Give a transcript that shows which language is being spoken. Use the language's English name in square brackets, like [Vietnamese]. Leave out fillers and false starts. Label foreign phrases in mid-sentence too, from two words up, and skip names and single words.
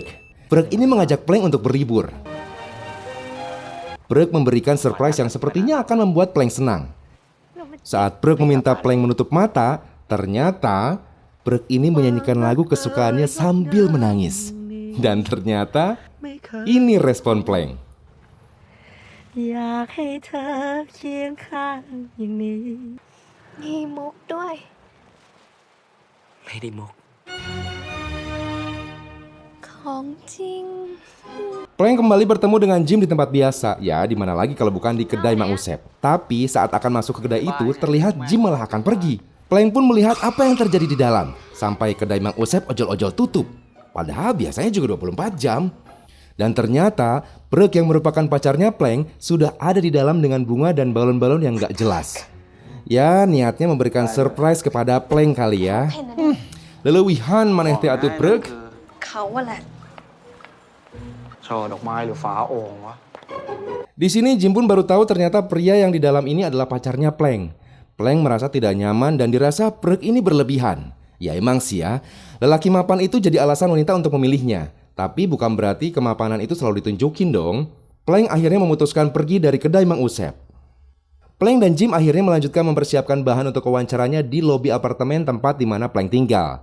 [Indonesian] Prek ini mengajak Plank untuk berlibur. Prek memberikan surprise yang sepertinya akan membuat Plank senang. Saat Prek meminta Plank menutup mata, ternyata Prek ini menyanyikan lagu kesukaannya sambil menangis. Dan ternyata ini respon Plank. [Thai] อยากให้เธอเคียงข้างอย่างนี้ มีมุกด้วย ไม่ได้มุก ของจริง [Indonesian] Plank kembali bertemu dengan Jim di tempat biasa. Ya, di mana lagi kalau bukan di kedai Mang Usep. Tapi saat akan masuk ke kedai itu, terlihat Jim malah akan pergi. Plank pun melihat apa yang terjadi di dalam. Sampai kedai Mang Usep ojol-ojol tutup. Padahal biasanya juga 24 jam. Dan ternyata Prek yang merupakan pacarnya Plank sudah ada di dalam dengan bunga dan balon-balon yang gak jelas. Ya, niatnya memberikan surprise kepada Plank kali ya. [Sundanese] Lelewihan maneh teh atuh Prek. [Thai] เขาอะแหละ ช่อดอกไม้หรือฝาโอ่งวะ [Indonesian] Di sini Jim pun baru tahu ternyata pria yang di dalam ini adalah pacarnya Plank. Plank merasa tidak nyaman dan dirasa Prek ini berlebihan. Ya emang sih ya, lelaki mapan itu jadi alasan wanita untuk memilihnya. Tapi bukan berarti kemapanan itu selalu ditunjukin dong. Plank akhirnya memutuskan pergi dari kedai Mang Usep. Plank dan Jim akhirnya melanjutkan mempersiapkan bahan untuk wawancaranya di lobi apartemen tempat di mana Plank tinggal.